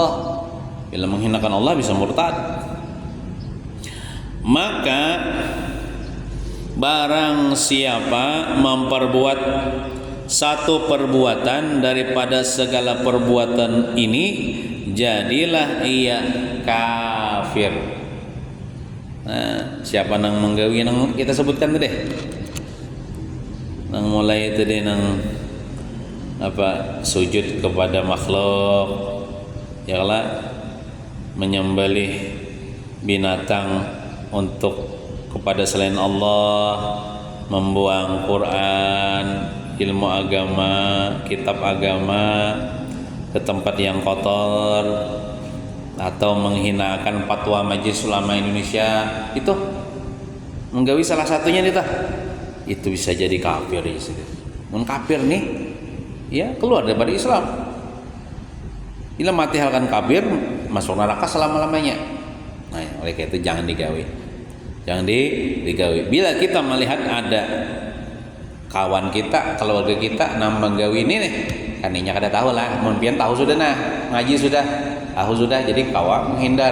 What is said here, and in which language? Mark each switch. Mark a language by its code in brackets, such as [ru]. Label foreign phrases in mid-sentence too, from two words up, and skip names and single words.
[id] Bila menghinakan Allah bisa murtad. Maka barang siapa memperbuat satu perbuatan daripada segala perbuatan ini, jadilah ia kafir. [bjn] Nah, siapa nang menggawi nang kita sebutkan tadi, nang mulai tadi nang sujud kepada makhluk, [id] ya lah, menyembelih binatang untuk kepada selain Allah, membuang Quran, ilmu agama, kitab agama, ke tempat yang kotor atau menghinakan fatwa Majelis Ulama Indonesia, itu menggawi salah satunya itu bisa jadi kafir. [bjn] Mun kafir nih, ya keluar daripada Islam. Bila mati halkan kafir, masuk neraka selama-lamanya. Nah, oleh karena itu jangan digawe. Jangan digawe. Bila kita melihat ada kawan kita, keluarga kita nambah gawe ini nih, kan inya kada tahu lah, mun pian tahu sudah nah, ngaji sudah, tahu sudah, jadi kawan menghindar.